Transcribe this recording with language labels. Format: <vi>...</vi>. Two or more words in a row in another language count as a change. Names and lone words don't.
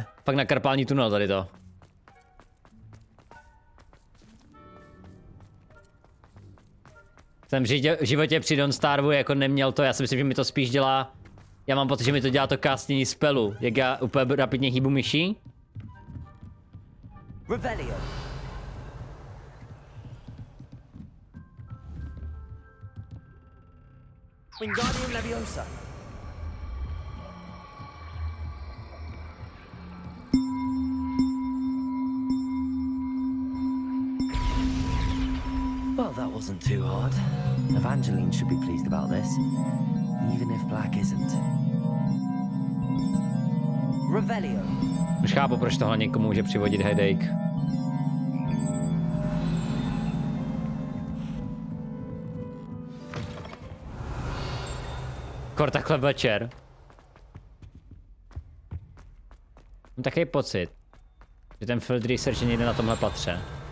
<cs>Fakt na karpální tunel tady to. Jsem v životě při Don't Starvu jako neměl to, já si myslím, že mi to spíš dělá... Já mám pocit, že mi to dělá to castění spelu, jak já úplně rapidně hýbu myší. Revelio. Wingardium Leviosa.</cs> <en>Well, that wasn't too hard. Evangeline should be pleased about this, even if Black isn't.</en> <cs>Revelio. Už chápu, proč tohle někomu může přivodit headache. Kor takhle večer. Mám takový pocit, že ten field research je někde na tomhle patře.</cs>